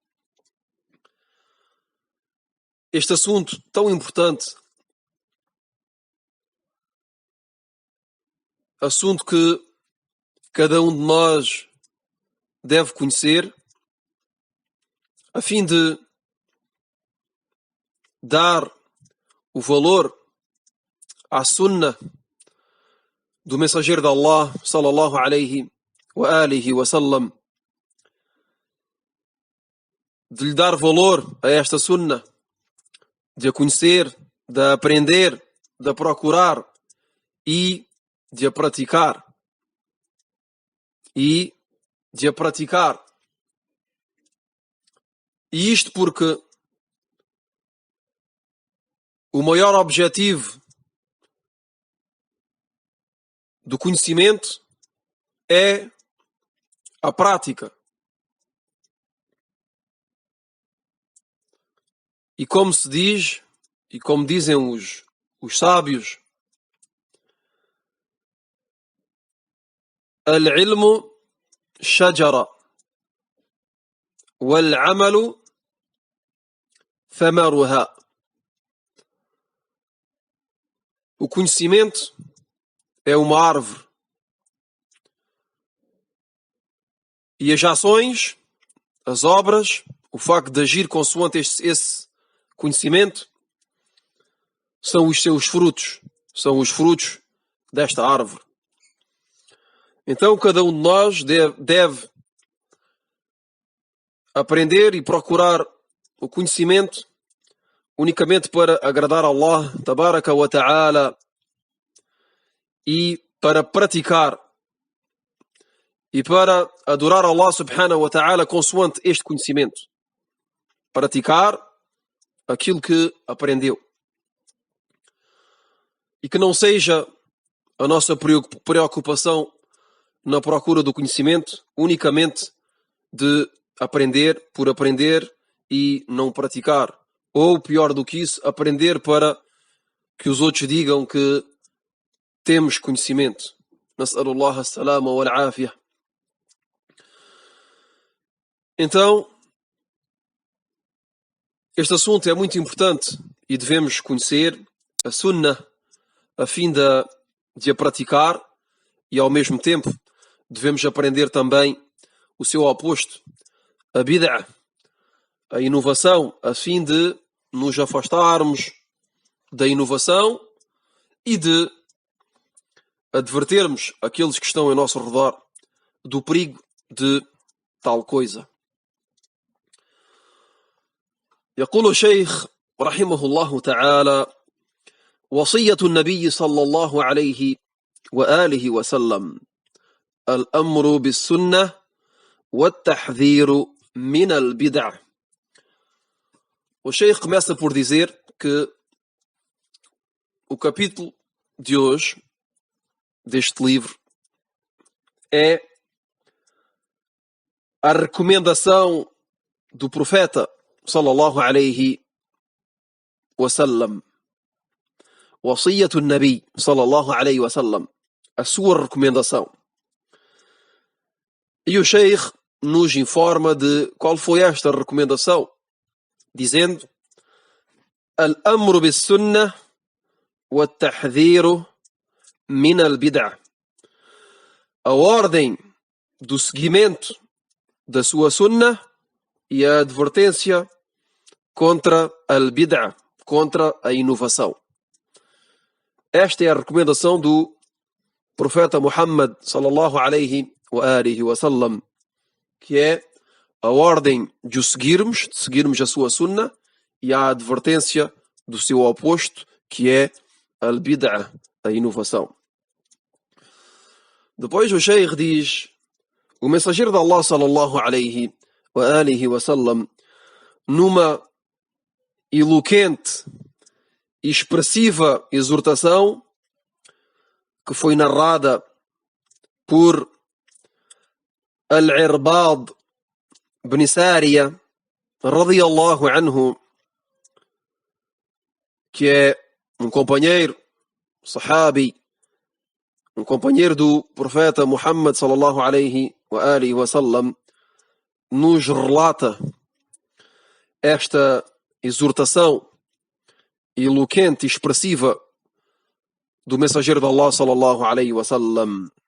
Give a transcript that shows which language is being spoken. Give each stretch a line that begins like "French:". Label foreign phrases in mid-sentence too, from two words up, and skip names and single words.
Portuguese: Este assunto tão importante, assunto que cada um de nós deve conhecer, a fim de dar o valor à Sunna do mensageiro de Allah,
Arabic: صلى الله عليه وآله وسلم,
Portuguese: de lhe dar valor a esta Sunna, de a conhecer, de a aprender, de a procurar e de a praticar. E isto porque o maior objetivo do conhecimento é a prática. E como se diz, e como dizem os sábios,
Arabic: العلم شجرة والعمل ثمرها.
Portuguese: O conhecimento é uma árvore e as ações, as obras, o facto de agir consoante esse conhecimento são os seus frutos, são os frutos desta árvore. Então cada um de nós deve aprender e procurar o conhecimento unicamente para agradar a
Arabic: الله تبارك وتعالى
Portuguese: e para praticar e para adorar
Arabic: الله سبحانه وتعالى
Portuguese: consoante este conhecimento. Praticar aquilo que aprendeu. E que não seja a nossa preocupação na procura do conhecimento unicamente de aprender por aprender e não praticar. Ou, pior do que isso, aprender para que os outros digam que temos conhecimento.
Arabic: نسأل الله السلامة والعافية.
Portuguese: Então, este assunto é muito importante e devemos conhecer a Sunnah a fim de a praticar e, ao mesmo tempo, devemos aprender também o seu oposto, a bid'ah, a inovação, a fim de nos afastarmos da inovação e de advertermos aqueles que estão ao nosso redor do perigo de tal coisa.
Arabic: يقول الشيخ رحمه الله تعالى: وصية النبي صلى الله عليه وآله وسلم الأمر بالسنة والتحذير من البدع.
Portuguese: O Sheikh começa por dizer que o capítulo de hoje deste livro é a recomendação do profeta
Arabic: صلى الله عليه وسلم. وصية النبي صلى الله عليه وسلم,
Portuguese: a sua recomendação. E o Sheikh nos informa de qual foi esta recomendação, dizendo:
Arabic: الأمر بالسنة والتحذير من البدع.
Portuguese: A ordem do seguimento da sua sunnah e a advertência contra al-bid'ah, contra a inovação. Esta é a recomendação do profeta Muhammad
Arabic: صلى الله عليه وآله وسلم,
Portuguese: que é a ordem de o seguirmos, de seguirmos a sua sunnah, e a advertência do seu oposto, que é al-bid'ah, a inovação. Depois o Sheikh diz: o mensageiro de Allah
Arabic: صلى الله عليه وآله وسلم,
Portuguese: numa eloquente e expressiva exortação que foi narrada por Al-Irbad bin Sariya
Arabic: رضي الله عنه,
Portuguese: que é um companheiro, sahabi, um companheiro do profeta Muhammad
Arabic: صلى الله عليه وآله وسلم,
Portuguese: nos relata esta exortação eloquente e expressiva do mensageiro de Allah
Arabic: صلى الله عليه وسلم.